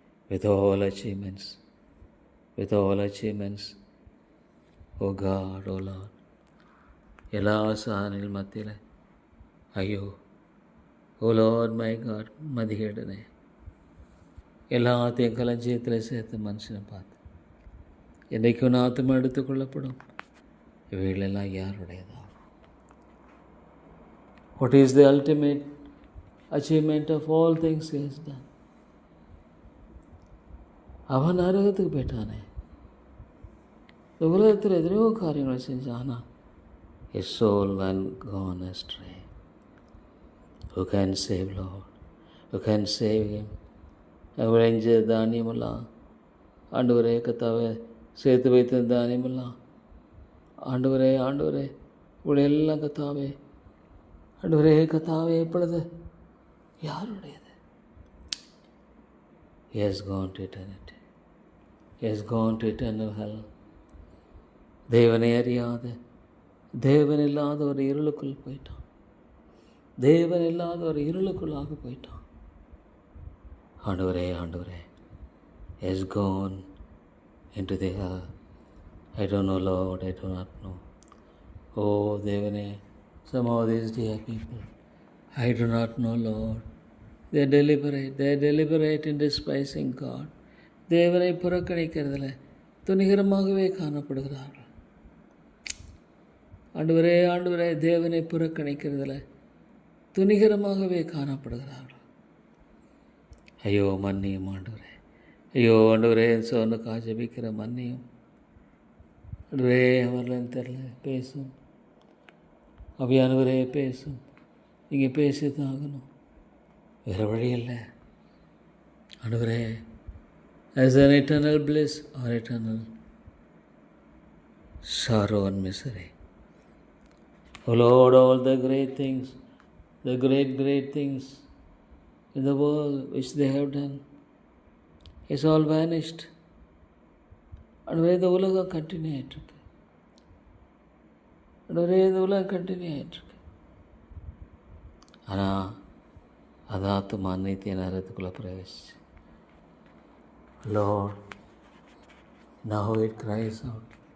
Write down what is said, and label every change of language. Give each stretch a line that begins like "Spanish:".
English: With all achievements, with all achievements, oh God, oh Lord,
Tamil: எல்லா சாதனைகள் மத்தியில் ஐயோ
English: oh lord my God,
Tamil: மதிகேடனே எல்லாத்தையும் களஞ்சியத்தில் சேர்த்து மனுஷனை பார்த்து என்றைக்கு ஒன்று ஆத்மா எடுத்துக்கொள்ளப்படும். இவைகளெல்லாம் யாருடையதாகும்?
English: What is the ultimate achievement of all things he has done?
Tamil: அவன் நரகத்துக்கு போயிட்டானே. இந்த உலகத்தில் எத்தனையோ காரியங்களை செஞ்சானா.
English: his soul went gone astray. Who can save, Lord? Who can save him?
Tamil: விளைஞ்ச தானியமெல்லாம் ஆண்டவரே கர்த்தாவே, சேர்த்து வைத்த தானியமெல்லாம் ஆண்டவரே ஆண்டவரே, இவளையெல்லாம் கர்த்தாவே ஆண்டவரே கர்த்தாவே, இப்பொழுது யாருடையது?
English: He has gone to eternity. He has gone to eternal hell.
Tamil: தேவனை அறியாத, தேவன் இல்லாத ஒரு இருளுக்குள் போயிட்டான். தேவன் இல்லாத ஒரு இருளுக்குள்ளாக போயிட்டான். ஆண்டவரே ஆண்டவரே,
English: has gone into the hell. I don't know, Lord, I do not know. Oh தேவனே, some of these dear people, I do not know, Lord. They are deliberate in despising God.
Tamil: தேவனை புறக்கணிக்கிறதுல துணிகரமாகவே காணப்படுகிறார்கள். ஆண்டவரே ஆண்டவரே, தேவனை புறக்கணிக்கிறதுல துணிகரமாகவே காணப்படுகிறார்கள். ஐயோ மன்னியும் ஆண்டவரே, ஐயோ ஆண்டவரே, சோனுக்காக ஜெபிக்கிற மன்னியும் ஆண்டவரே. அவர்களையும் தெரில, பேசும் அபியானவரே, பேசும். நீங்கள் பேசி தான் ஆகணும், வேறு வழி இல்லை ஆண்டவரே.
English: as an eternal bliss or eternal sorrow and misery. Oh Lord, all the great things, the great things in the world which they have done is all vanished.
Tamil: ஆண்டவரே, இந்த உலகம் கண்டினியூ ஆகிட்டுருக்கு. ஆண்டவரே, இந்த உலகம் கண்டினியூ ஆகிட்டுருக்கு. ஆனால் அது ஆத்மா நித்திய நேரத்துக்குள்ளே பிரவேசிச்சு.
English: Lord, now it cries out.